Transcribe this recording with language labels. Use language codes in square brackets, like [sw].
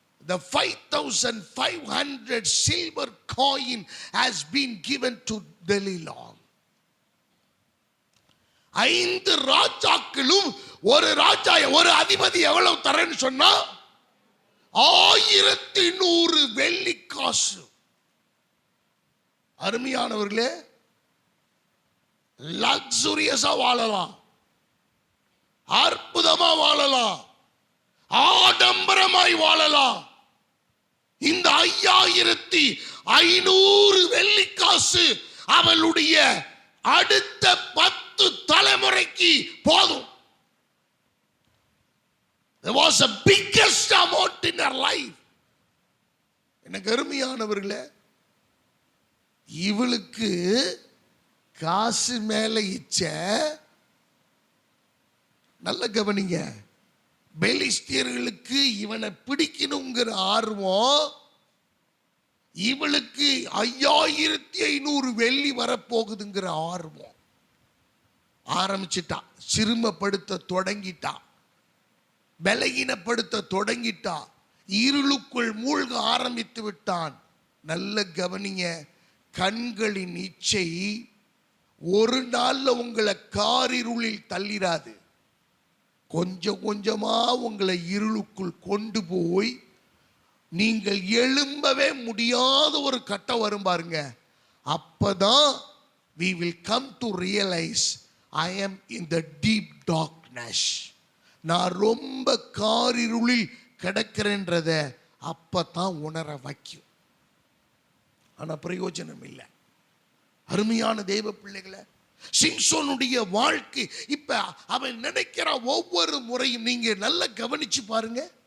[en] The 5500 silver coin has been given to Delilah. [ta] 5 ராஜாக்களும் ஒரு அதிபதி எவ்வளவு தரேன்னு சொன்னா 1100 வெள்ளிக்காசு. அருமையானவர்களே, லக்ஸூரியஸா வாழலாம், அற்புதமா வாழலாம், ஆடம்பரமாய் வாழலாம். இந்த 5500 வெள்ளிக்காசு அவளுடைய அடுத்த 10 தலைமுறைக்கு போதும். [en] There was a biggest amount in her life. [ta] எனக்கு அருமையானவர்களே, இவளுக்கு காசு மேல இச்ச. நல்ல கவனிங்க, பெலிஸ்தியர்களுக்கு இவனை பிடிக்கணுங்கிற ஆர்வம், இவளுக்கு 5500 வெள்ளி வரப்போகுதுங்கிற ஆர்வம். ஆரம்பிச்சிட்டா, சிறுமப்படுத்த தொடங்கிட்டா, பலகீனப்படுத்த தொடங்கிட்டா, இருளுக்குள் மூழ்க ஆரம்பித்து விட்டான். நல்ல கவனிங்க, கண்களின் இச்சை ஒரு நாள்ல உங்களை காரிருளில் தள்ளிராது. கொஞ்சம் கொஞ்சமா உங்களை இருளுக்குள் கொண்டு போய் நீங்கள் எழும்பவே முடியாத ஒரு கட்டம் வரும் பாருங்க. அப்பதான் [en] we will come to realize I am in the deep darkness. [ta] நான் ரொம்ப காரிருளில் கிடக்கிறேன்றத அப்பதான் உணர வைக்கும். ஆனா பிரயோஜனம் இல்லை. அருமையான தேவ பிள்ளைகளை, சிம்சோனுடைய வாழ்க்கை இப்ப அவன் நினைக்கிற ஒவ்வொரு முறையும் நீங்க நல்லா கவனிச்சு பாருங்க.